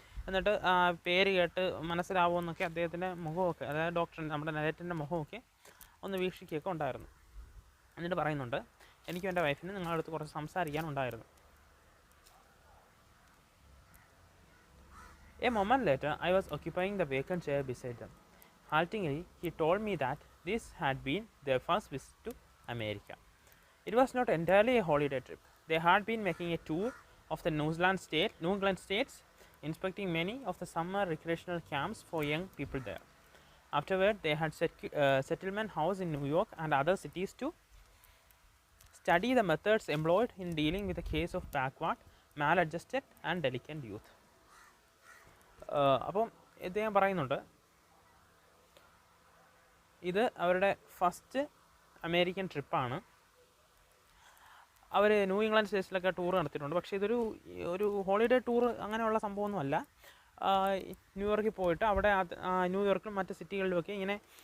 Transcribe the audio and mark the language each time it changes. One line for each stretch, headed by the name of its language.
Malayalam: എന്നിട്ട് പേര് കേട്ട് മനസ്സിലാവുമോ എന്നൊക്കെ അദ്ദേഹത്തിൻ്റെ മുഖമൊക്കെ, അതായത് നമ്മുടെ നരേറ്ററിൻ്റെ മുഖമൊക്കെ ഒന്ന് വീക്ഷിക്കുകയൊക്കെ ഉണ്ടായിരുന്നു. എന്നിട്ട് പറയുന്നുണ്ട്, എനിക്കും എൻ്റെ വൈഫിന് നിങ്ങളുടെ അടുത്ത് കുറച്ച് സംസാരിക്കാനുണ്ടായിരുന്നു.
English: A moment later, I was occupying the vacant chair beside them. Haltingly, he told me that this had been their first visit to America. It was not entirely a holiday trip. They had been making a tour of the New England states, inspecting many of the summer recreational camps for young people there. Afterward, they had settlement house in New York and other cities to study the methods employed in dealing with a case of backward, maladjusted and delicate youth.
Malayalam: അപ്പം ഇദ്ദേഹം പറയുന്നുണ്ട്, ഇത് അവരുടെ first American ട്രിപ്പാണ്. Our new England സ്റ്റേറ്റ്സിലൊക്കെ tour നടത്തിയിട്ടുണ്ട്, പക്ഷേ ഒരു holiday tour അങ്ങനെയുള്ള സംഭവമൊന്നുമല്ല. ന്യൂയോർക്കിൽ പോയിട്ട് അവിടെ ന്യൂയോർക്കിലും മറ്റ് സിറ്റികളിലുമൊക്കെ ഇങ്ങനെ